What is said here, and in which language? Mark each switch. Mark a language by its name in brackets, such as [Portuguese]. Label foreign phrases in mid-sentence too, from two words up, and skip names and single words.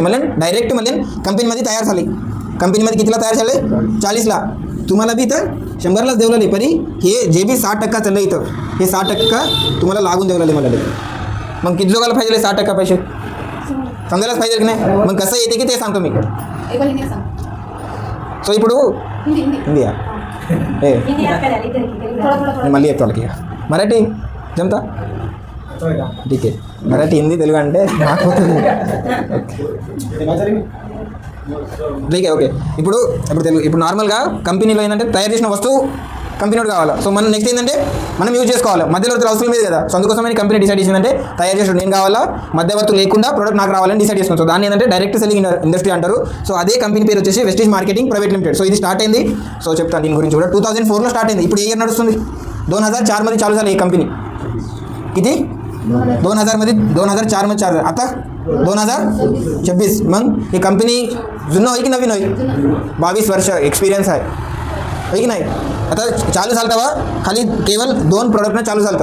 [Marathi] म्हणजे डायरेक्ट म्हणजे कंपनीमध्ये तयार झाली. कंपनीमध्ये कितीला तयार झाले? 40ला. तुम्हाला बी इथं 100लाच देवलाले. परी हे जे बी 60% चाललं इथं, हे 60% तुम्हाला लागून देवलाले म्हणाले. मग किती लोकांना पाहिजे 60% पैसे? समजायलाच पाहिजे की नाही. मग कसं येते की ते सांगतो मी. [Telugu] సో ఇప్పుడు హిందీయా మళ్ళీ చెప్తా వాళ్ళకి. మరాఠీ జమతా? ఠీకే. మరాఠీ, హిందీ, తెలుగు అంటే నాకు ఓకే. ఇప్పుడు తెలుగు. ఇప్పుడు నార్మల్గా కంపెనీలో ఏంటంటే తయారు చేసిన వస్తువు కంపెనీకి కావాలి. సో మనం నెక్స్ట్ ఏంటంటే మనం యూజ్ చేసుకోవాలి. మధ్యవర్తులు అవసరం లేదు కదా. సో అందుకోసమే కంపెనీ డిసైడ్ చేసిందంటే తయారు చేసిన నేను కావాలా, మధ్యవర్తులు లేకుండా ప్రోడక్ట్ నాకు రావాలని డిసైడ్ చేసుకుంటాం. సో దాన్ని ఏంటంటే [English] direct selling industry [Telugu] అంటారు. సో అదే కంపెనీ పేరు వచ్చేసి వెస్టీజ్ మార్కెటింగ్ ప్రైవేట్ లిమిటెడ్. సో ఇది స్టార్ట్ అయింది. సో చెప్తాను దీని గురించి కూడా. 2004లో స్టార్ట్ అయింది. ఇప్పుడు ఏ ఇయర్ నడుస్తుంది? [Marathi] 2004 मध्ये चालू झालं ही कंपनी. किती? 2000 मध्ये 2004 मध्ये चालू. आता 2026. मग ही कंपनी जुनं होई की नवीन होई? 22 वर्ष एक्सपिरियन्स आहे, होय की नाही? आता चालू झालं तेव्हा खाली केवळ 2 प्रोडक्टनं चालू झालं.